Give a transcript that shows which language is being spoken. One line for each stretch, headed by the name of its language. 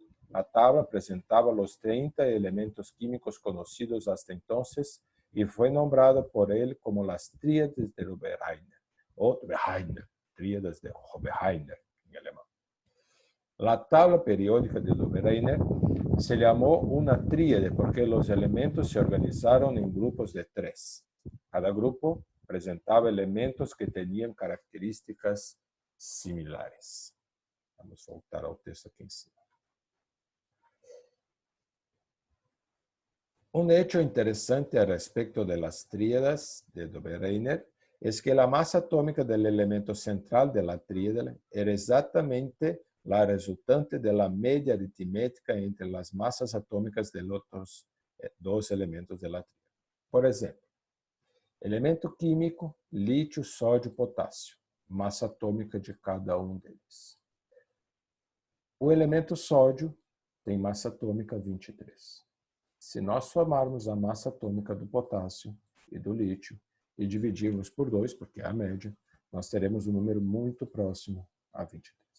Spanish: La tabla presentaba los 30 elementos químicos conocidos hasta entonces y fue nombrada por él como las tríades de Dobereiner, o Dobereiner, tríades de Dobereiner en alemán. La tabla periódica de Dobereiner se llamó una tríade porque los elementos se organizaron en grupos de 3. Cada grupo presentaba elementos que tenían características similares.
Portuguese: Vamos voltar ao texto aqui em cima.
Spanish: Un hecho interesante al respecto de las tríadas de Dobereiner es que la masa atómica del elemento central de la tríada era exactamente la resultante de la media aritmética entre las masas atómicas de los otros dos elementos de la tríada. Por ejemplo,
Portuguese: elemento químico, lítio, sódio, potássio, massa atômica de cada um deles. O elemento sódio tem massa atômica 23. Se nós somarmos a massa atômica do potássio e do lítio e dividirmos por 2, porque é a média, nós teremos um número muito próximo a 23.